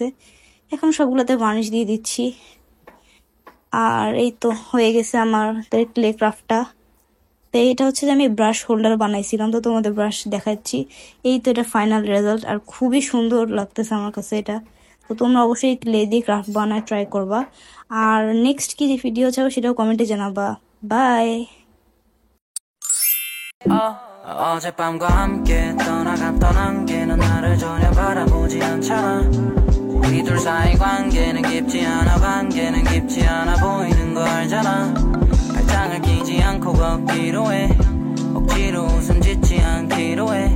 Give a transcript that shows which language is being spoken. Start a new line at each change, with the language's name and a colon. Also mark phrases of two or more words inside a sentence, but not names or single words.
Bangla: এখন সবগুলোতে ভার্নিশ দিয়ে দিচ্ছি। আর এই তো হয়ে গেছে আমার
English: clay craftটা।
Bangla: তো এটা হচ্ছে যে আমি
English: brush holder
Bangla: বানাইছিলাম, তো তোমাদের ব্রাশ দেখাচ্ছি। এই তো এটা
English: final result,
Bangla: আর খুবই সুন্দর লাগতেছে আমার কাছে এটা। তো তোমরা অবশ্যই ক্লে দিয়ে ক্রাফট বানায় ট্রাই করবা। আর নেক্সট কি ভিডিও চাও সেটাও কমেন্টে জানাবা। বাই।
Korean: 어젯밤과 함께 떠나갔던 안개는 나를 전혀 바라보지 않잖아. 우리 둘 사이 관계는 깊지 않아 보이는 거 알잖아. 발장을 끼지 않고 걷기로 해. 억지로 웃음 짓지 않기로 해.